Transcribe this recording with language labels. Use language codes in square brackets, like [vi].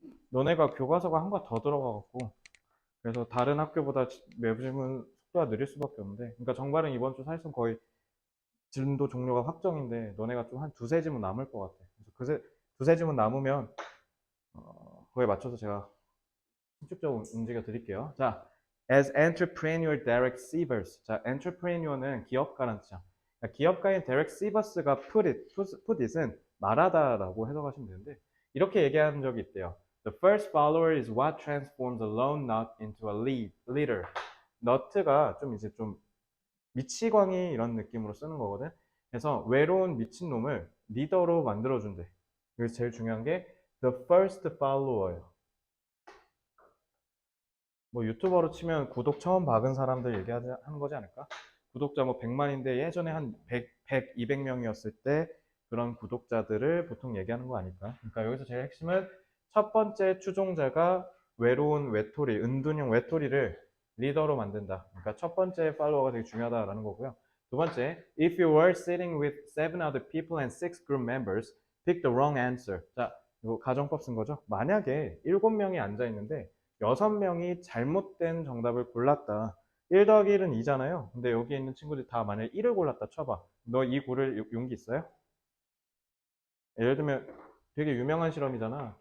[ko] 너네가 교과서가 한 과 더 들어가갖고 그래서 다른 학교보다 매부질문 속도가 느릴 수밖에 없는데 그러니까 정발은 이번 주 사실상 거의 진도 종료가 확정인데 너네가 좀 한 두세 지문 남을 것 같아. 그래서 두세 지문 남으면 그거에 맞춰서 제가 신축적으로 움직여 드릴게요. [en] 자, as entrepreneur Derek Sivers. [ko] 자, entrepreneur는 기업가라는 뜻이야. 그러니까 기업가인 Derek Sivers가 [en] put it [ko] 은 말하다라고 해석하시면 되는데 이렇게 얘기한 적이 있대요. [en] The first follower is what transforms a lone nut into a leader. [ko] 너트가 좀 이제 좀 미치광이 이런 느낌으로 쓰는 거거든. 그래서 외로운 미친놈을 리더로 만들어준대. 그래서 제일 중요한 게 [en] the first follower [ko] 예요. 뭐 유튜버로 치면 구독 처음 박은 사람들 얘기하는 거지 않을까? 구독자 뭐 100만인데 예전에 한 100, 200명이었을 때 그런 구독자들을 보통 얘기하는 거 아닐까? 그러니까 여기서 제일 핵심은 첫 번째 추종자가 외로운 외톨이, 은둔형 외톨이를 리더로 만든다. 그러니까 첫 번째 팔로워가 되게 중요하다라는 거고요. 두 번째, [en] if you were sitting with 7 other people and 6 group members, pick the wrong answer. [ko] 자, 이거 가정법 쓴 거죠? 만약에 7명이 앉아 있는데 6명이 잘못된 정답을 골랐다. 1 더하기 1은 2잖아요. 근데 여기 있는 친구들이 다 만약에 1을 골랐다 쳐봐. 너 이 고를 용기 있어요? 예를 들면 되게 유명한 실험이잖아.